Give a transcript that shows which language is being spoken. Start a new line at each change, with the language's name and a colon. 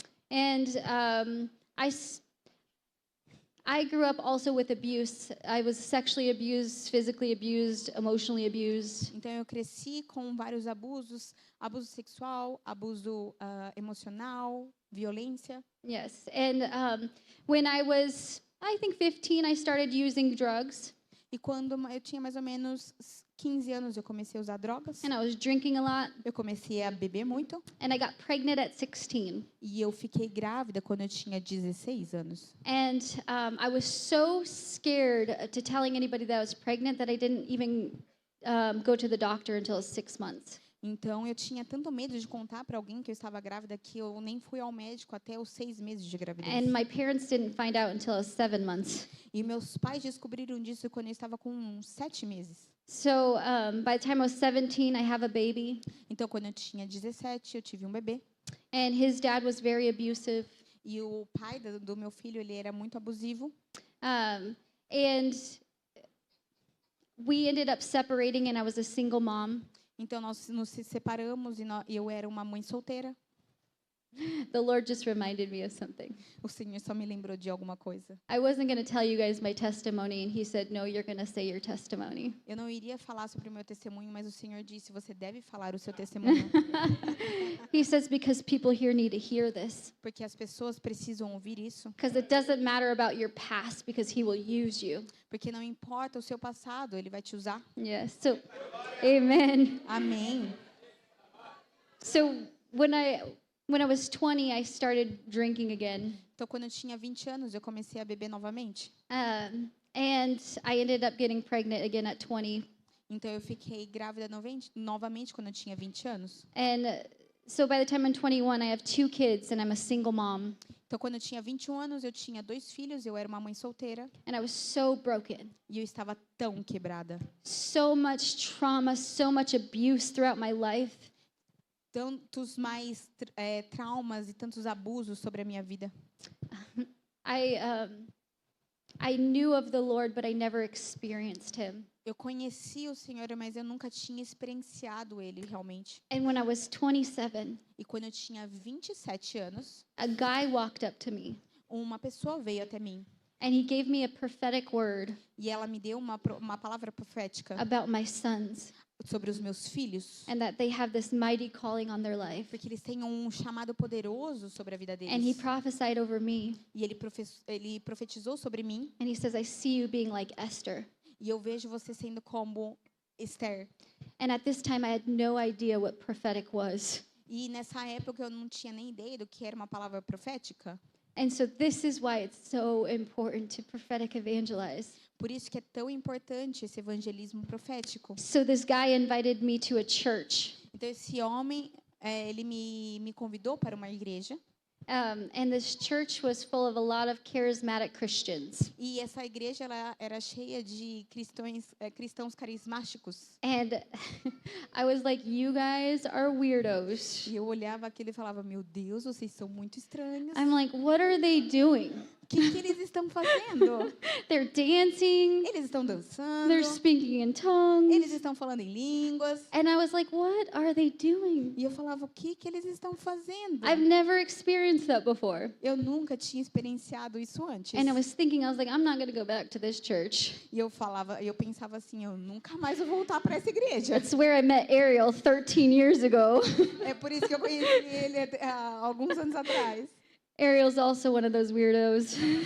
English: And I grew up also with abuse. I was sexually abused, physically abused, emotionally abused.
Portuguese: Então eu cresci com vários abusos, abuso sexual, abuso emocional, violência.
English: Yes. And when I was, I think 15, I started using drugs.
Portuguese: E quando eu tinha mais ou menos 15 anos, eu comecei a usar drogas.
English: And I was drinking a lot.
Portuguese: Eu comecei a beber muito.
English: And I got pregnant at 16.
Portuguese: E eu fiquei grávida quando eu tinha 16 anos.
English: And I was so scared to telling anybody that I was pregnant that I didn't even go to the doctor until 6 months.
Portuguese: Então eu tinha tanto medo de contar para alguém que eu estava grávida que eu nem fui ao médico até os 6 meses de gravidez.
English: And my parents didn't find out until I was 7 months.
Portuguese: E meus pais descobriram disso quando eu estava com 7 meses.
English: So by the time I was 17, I have a baby.
Portuguese: Então quando eu tinha 17, eu tive um bebê.
English: And his dad was very abusive.
Portuguese: E o pai do meu filho, ele era muito abusivo.
English: And we ended up separating and I was a single mom.
Portuguese: Então nós nos separamos e eu era uma mãe solteira.
English: The Lord just reminded me of something.
Portuguese: O Senhor só me lembrou de alguma coisa.
English: I wasn't going to tell you guys my testimony, and he said, no, you're going to say your testimony.
Portuguese: Eu não iria falar sobre o meu testemunho, mas o Senhor disse, você deve falar o seu testemunho.
English: He says, because people here need to hear this.
Portuguese: Porque as pessoas precisam ouvir isso.
English: Because it doesn't matter about your past, because he will use you.
Portuguese: Porque não importa o seu passado, ele vai te usar.
English: Yes. So, amen.
Portuguese: Amém.
English: So when I was 20, I started drinking again.
Portuguese: Então, quando eu tinha 20 anos, eu comecei a beber novamente.
English: And I ended up getting pregnant again at 20.
Portuguese: Então, eu fiquei grávida novamente quando eu tinha 20 anos.
English: And so by the time I'm 21, I have 2 kids and I'm a single mom.
Portuguese: Então, quando eu tinha 21 anos, eu tinha 2 filhos, eu era uma mãe solteira.
English: And I was so broken.
Portuguese: E eu estava tão quebrada.
English: So much trauma, so much abuse throughout my life.
Portuguese: Tantos mais traumas e tantos abusos sobre a minha vida.
English: I knew of the Lord, but I never experienced him.
Portuguese: Eu conheci o Senhor, mas eu nunca tinha experienciado ele realmente.
English: And when I was 27,
Portuguese: E quando eu tinha 27 anos,
English: a guy walked up to me
Portuguese: uma pessoa veio até mim
English: and he gave me a prophetic word
Portuguese: e ela me deu uma palavra profética
English: about my sons
Portuguese: sobre os meus filhos,
English: and that they have this mighty calling on their life.
Portuguese: porque eles têm um chamado poderoso sobre a vida
English: And he
Portuguese: deles.
English: prophesied over me
Portuguese: E ele profetizou sobre mim,
English: and he says, I see you being like Esther.
Portuguese: e eu vejo você sendo como Esther.
English: And at this time I had no idea what prophetic was.
Portuguese: E nessa época eu não tinha nem ideia do que era uma palavra profética.
English: And so this is why it's so important to prophetic evangelize.
Portuguese: Por isso que é tão importante esse evangelismo profético.
English: So this guy invited me to a church.
Portuguese: Então esse homem, ele me convidou para uma igreja.
English: And this church was full of a lot of charismatic Christians.
Portuguese: E essa igreja ela era cheia de cristãos carismáticos.
English: And I was like, you guys are weirdos.
Portuguese: E eu olhava aquilo e falava, meu Deus, vocês são muito estranhos.
English: I'm like, what are they doing?
Portuguese: O que eles estão fazendo?
English: They're dancing.
Portuguese: Eles estão dançando.
English: They're speaking in tongues.
Portuguese: Eles estão falando em línguas.
English: And I was like, what are they doing?
Portuguese: E eu falava, o que eles estão fazendo?
English: I've never experienced that before.
Portuguese: Eu nunca tinha experienciado isso antes.
English: And I was thinking, I was like, I'm not going to go back to this church.
Portuguese: E eu pensava assim, eu nunca mais vou voltar para essa igreja.
English: That's where I met Ariel 13 years ago.
Portuguese: É por isso que eu conheci ele há alguns anos atrás.
English: Ariel's also one of those weirdos.